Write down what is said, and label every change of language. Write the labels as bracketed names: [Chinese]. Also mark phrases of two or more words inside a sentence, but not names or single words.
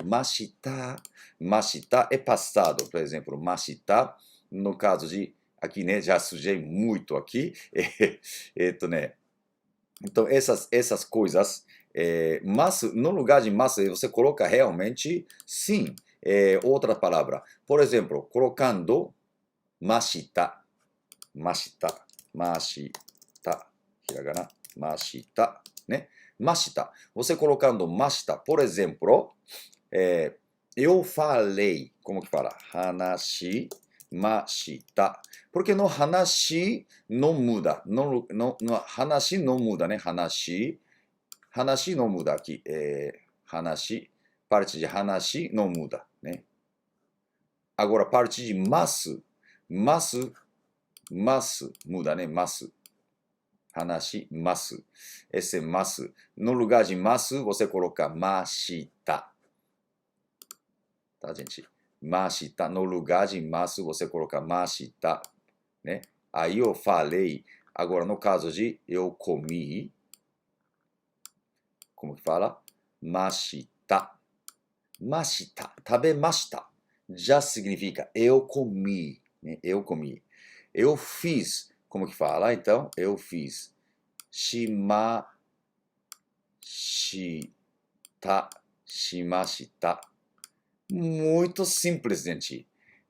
[Portuguese] Mashita, mashita é passado, por exemplo, mashita, no caso de, aqui, né, já sujei muito aqui, né, então, essas coisas, mas no lugar de massa, você coloca realmente, sim, outra palavra. Por exemplo, colocando mashita, mashita, mashita, hiragana, mashita, né? Mashita. Você colocando mashita, por exemplo, eu falei, como que fala? [Japanese] 話しました. [Portuguese] Porque no hanashi não muda. No hanashi não muda, né? Hanashi não muda aqui. Hanashi, parte de hanashi não muda, né? Agora, parte de masu muda, né? Masu. [Japanese] 話し、ます. [Portuguese] Esse masu. No lugar de masu, você coloca mashita. Tá, gente? Mashita, no lugar de masu, você coloca mashita, né? Aí eu falei, agora no caso de eu comi, como que fala? Mashita. [Japanese] ました、食べました. [Portuguese] Já significa eu comi, né? Eu comi. Eu fiz, como que fala? Então, eu fiz. [Japanese] しました、しました. [Portuguese] Muito simples, gente.